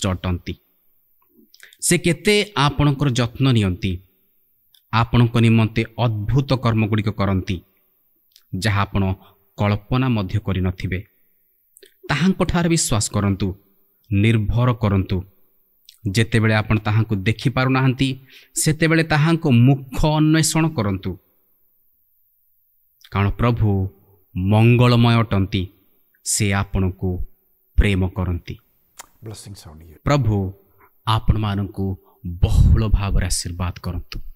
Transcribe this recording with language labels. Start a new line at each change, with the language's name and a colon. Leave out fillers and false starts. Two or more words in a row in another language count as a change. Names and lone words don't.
Odia: ଅଟନ୍ତି ସେ କେତେ ଆପଣଙ୍କର ଯତ୍ନ ନିଅନ୍ତି ଆପଣଙ୍କ ନିମନ୍ତେ ଅଦ୍ଭୁତ କର୍ମଗୁଡ଼ିକ କରନ୍ତି ଯାହା ଆପଣ କଳ୍ପନା ମଧ୍ୟ କରିନଥିବେ ତାହାଙ୍କଠାରେ ବିଶ୍ୱାସ କରନ୍ତୁ ନିର୍ଭର କରନ୍ତୁ ଯେତେବେଳେ ଆପଣ ତାହାଙ୍କୁ ଦେଖିପାରୁନାହାନ୍ତି ସେତେବେଳେ ତାହାଙ୍କ ମୁଖ ଅନ୍ୱେଷଣ କରନ୍ତୁ କାରଣ ପ୍ରଭୁ ମଙ୍ଗଳମୟ ଅଟନ୍ତି ସେ ଆପଣଙ୍କୁ ପ୍ରେମ କରନ୍ତି
English: Blessings on you.
Odia: ପ୍ରଭୁ ଆପଣମାନଙ୍କୁ ବହୁଳ ଭାବରେ ଆଶୀର୍ବାଦ କରନ୍ତୁ